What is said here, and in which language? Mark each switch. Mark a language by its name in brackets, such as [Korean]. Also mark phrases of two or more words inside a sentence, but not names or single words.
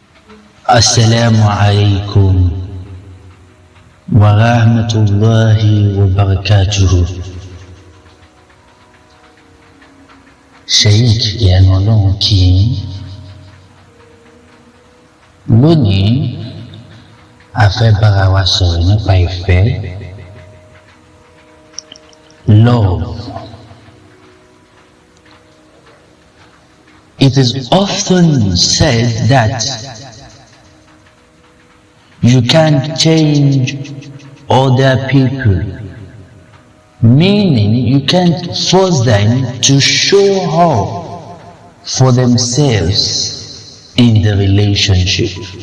[Arabic] السلام عليكم ورحمة الله وبركاته. [Yoruba] Sheikh Iyanu Olohun kí yín. Lónìí, a fẹ́ bára wa sọ̀rọ̀ nípa ìfẹ́. [English] Love. It is often said that you can't change other people, meaning you can't force them to show up for themselves in the relationship.